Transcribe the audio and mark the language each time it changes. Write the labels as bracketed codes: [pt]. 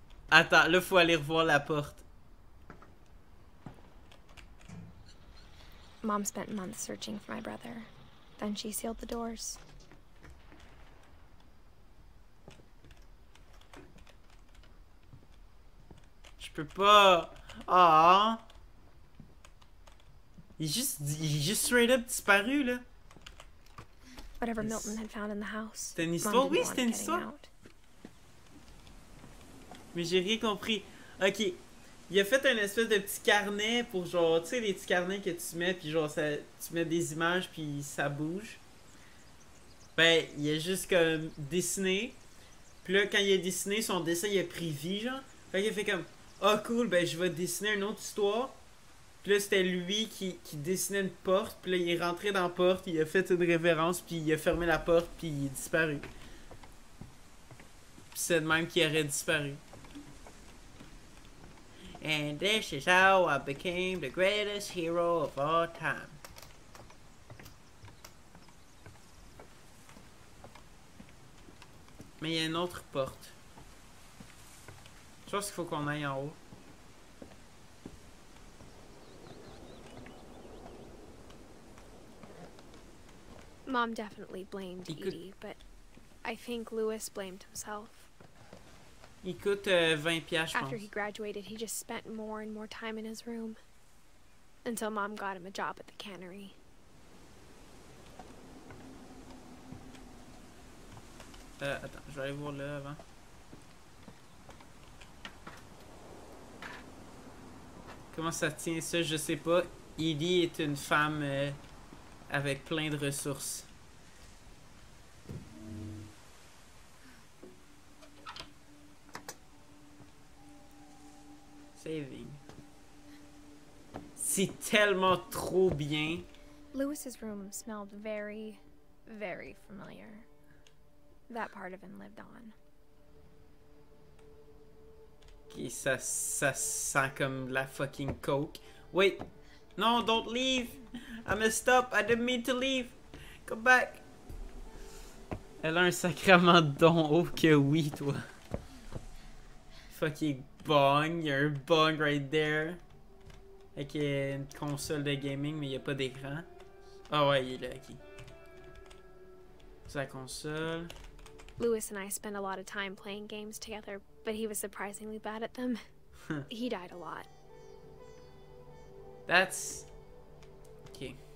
[fr] Attends, là, faut aller revoir la porte. [en] Mom spent months searching for my brother. Then she sealed the doors. [fr] Je peux pas. Ah. Il est juste [en] straight up [fr] disparu, là. [en] Whatever Milton had found in the house. [fr] C'était une histoire? Oui, c'était une histoire. Mais j'ai rien compris. Ok. Il a fait un espèce de petit carnet pour genre, tu sais, les petits carnets que tu mets, puis genre, ça, tu mets des images, puis ça bouge. Ben, il a juste comme dessiné. Puis là, quand il a dessiné, son dessin, il a pris vie, genre. Fait qu'il a fait comme, ah cool, ben je vais dessiner une autre histoire. Puis là, c'était lui qui dessinait une porte. Puis là, il est rentré dans la porte, il a fait une révérence, puis il a fermé la porte, puis il est disparu. Puis c'est de même qu'il aurait disparu. [en] And this is how I became the greatest hero of all time. [fr] Mais il y a une autre porte. Je pense qu'il faut qu'on aille en haut. [en] Mom definitely blamed Edie, but I think Lewis blamed himself. [fr] Il coûte 20$, je pense. [en] After he graduated, he just spent more and more time in his room. Until Mom got him a job at the cannery. [fr] Attends, je vais aller voir là avant. Comment ça tient ça, je sais pas. Edith est une femme avec plein de ressources. Saving. C'est tellement trop bien. [en] Lewis's room smelled very, very familiar. That part of him lived on. [fr] Ok, ça sent comme la fucking coke. [en] Wait. No, don't leave. I messed up. I didn't mean to leave. Come back. [fr] Elle a un sacrement de don. Oh que oui, toi. [en] Fucking bong. [fr] Il y a un bong [en] right there. [fr] Avec une console de gaming, mais il n'y a pas d'écran. Ah ouais, il est là, ok. C'est la console. [en] Lewis and I spent a lot of time playing games together, but he was surprisingly bad at them. He died a lot. That's... Ok.